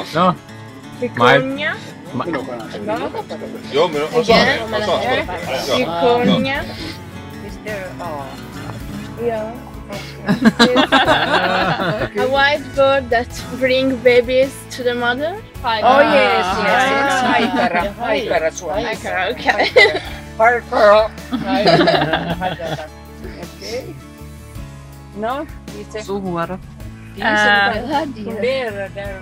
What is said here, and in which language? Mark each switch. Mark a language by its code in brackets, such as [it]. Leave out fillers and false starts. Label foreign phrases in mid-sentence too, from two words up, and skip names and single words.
[fi] No. Vikunja. Joo, minä osaan. Vikunja. [en] Yeah. A white bird that bring babies to the mother. Oh yes. [fi] Haikara suomeksi. Haikara, okay. Haikara. Okei. No, itse. Suvuoro. [sv] Fundera där.